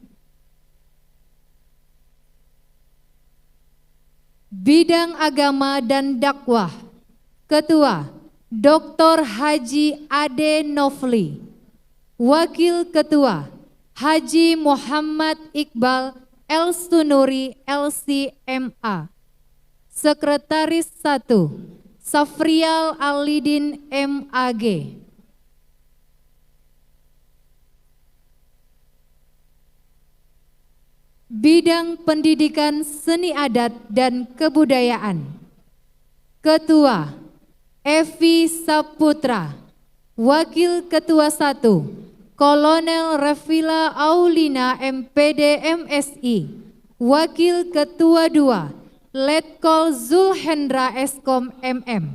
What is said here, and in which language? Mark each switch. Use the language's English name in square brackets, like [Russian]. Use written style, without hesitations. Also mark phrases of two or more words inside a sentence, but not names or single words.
[Indonesian] Bidang agama dan dakwah. Ketua Dr. Haji Ade Nofli. Wakil Ketua Haji Muhammad Iqbal El-Sunuri LCMA. Sekretaris 1 Safrial Alidin MAG. Bidang pendidikan seni adat dan kebudayaan. Ketua Evi Saputra. Wakil Ketua 1 Kolonel Revila Aulina MPD MSI. Wakil Ketua 2 Letkol Zulhendra Eskom MM.